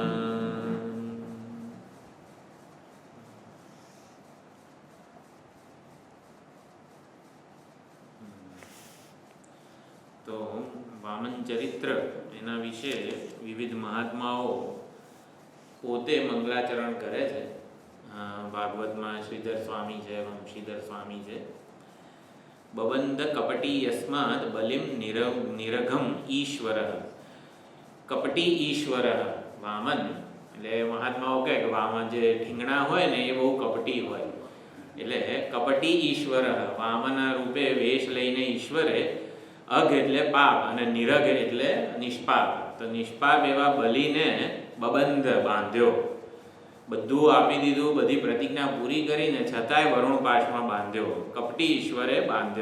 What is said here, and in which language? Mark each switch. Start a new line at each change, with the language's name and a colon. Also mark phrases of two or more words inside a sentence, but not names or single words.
Gujarati: તો વામન ચરિત્ર એના વિષે વિવિધ મહાત્માઓ પોતે મંગલાચરણ કરે છે।
Hindi: भागवत में श्रीधर स्वामी है, वंशीधर स्वामी है।
Sanskrit: बबंध कपटी यस्मात् बलिम निरघम ईश्वरः।
Gujarati: કપટી ઈશ્વર વામન એટલે મહાત્માઓ કહે કે વામન જે ઠીંગણા હોય ને એ બહુ કપટી હોય, એટલે કપટી ઈશ્વર વામના રૂપે વેશ લઈને ઈશ્વરે અઘ એટલે પાપ અને નિરઘ એટલે નિષ્પાપ, તો નિષ્પાપ એવા બલિને બબંધ બાંધ્યો, બધું આપી દીધું, બધી પ્રતિજ્ઞા પૂરી કરીને છતાંય વરુણ પાશમાં બાંધ્યો, કપટી ઈશ્વરે બાંધ્યો।